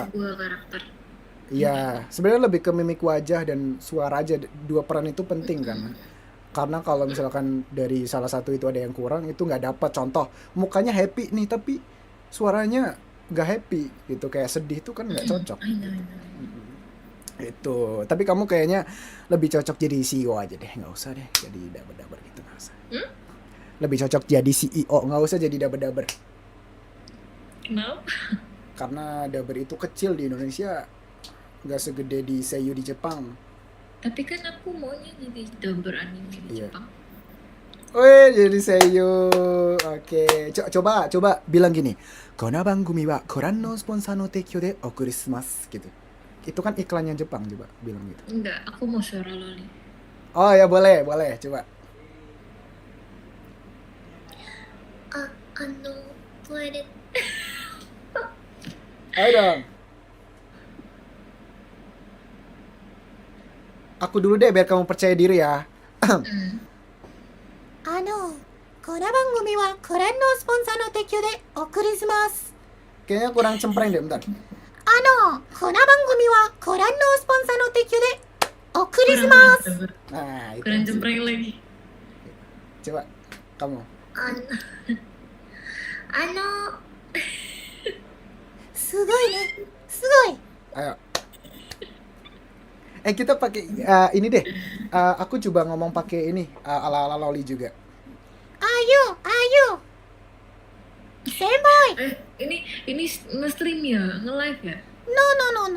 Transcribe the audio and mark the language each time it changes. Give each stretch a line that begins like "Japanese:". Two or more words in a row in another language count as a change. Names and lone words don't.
Indonesian: sebuah karakter. Iya, sebenarnya lebih ke mimik wajah dan suara aja. Dua peran itu penting kan. Karena kalau misalkan dari salah satu itu ada yang kurang, itu nggak dapat. Contoh, mukanya happy nih, tapi suaranya nggak happy gitu. Kayak sedih tuh kan nggak cocok.
English: I know.
Indonesian: Itu. Tapi kamu kayaknya lebih cocok jadi CEO aja deh. Nggak usah deh jadi daber-daber gitu. Nggak usah. Lebih cocok jadi CEO. Nggak usah jadi daber-daber. Kenapa? Karena daber itu kecil di Indonesia. Nggak segede di seiyu di Jepang. Tapi kan aku maunya jadi dubber anime di Iya. Jepang. Wih, jadi seiyu. Oke. Coba bilang gini.
Japanese: この番組はご覧のスポンサーの提供でお送りします
Indonesian: gitu. Itu kan iklannya Jepang, coba bilang gitu. Enggak, aku mau suara loli. Oh ya boleh, coba. Toilet. Ayo dong. Aku dulu deh biar kamu percaya diri ya.
Japanese: この番組はご覧のスポンサーの提供でお送りします。
Indonesian: Kayaknya kurang cempreng deh, bentar.
Japanese: この番組はご覧のスポンサーの提供でお送りします。
Indonesian: Nah, itu. Kurang cempreng lagi. Coba kamu.
Japanese: すごいね。すごい。
Indonesian: Ayo. Kita pakai ini deh. Aku coba ngomong pakai ini ala-ala loli juga. Ayo. Senpai. Ini nge-stream ya, nge-live ya?
English: No.